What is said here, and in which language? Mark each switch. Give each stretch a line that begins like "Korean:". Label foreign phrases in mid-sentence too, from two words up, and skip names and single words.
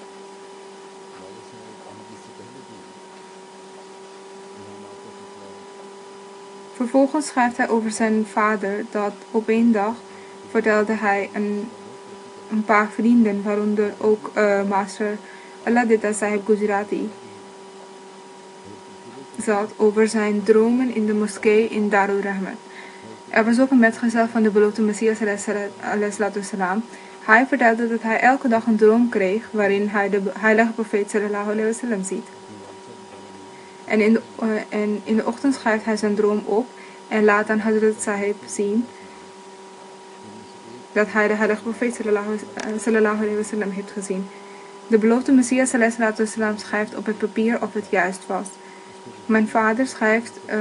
Dutch: Vervolgens schrijft hij over zijn vader dat op één dag vertelde hij een paar vrienden, waaronder ook master Alladita Sahib Gujarati, zat over zijn dromen in de moskee in Darul Rahmat. Er was ook een metgezel van de beloofde Messias salam. Hij vertelde dat hij elke dag een droom kreeg waarin hij de heilige profeet
Arabic: صلى الله عليه وسلم
Dutch: ziet. En in de ochtend schrijft hij zijn droom op en laat aan Hazrat Sahib zien dat hij de heilige profeet
Arabic: صلى الله عليه وسلم
Dutch: heeft gezien. De beloofde Messias sallam schrijft op het papier of het juist was. Mijn vader schrijft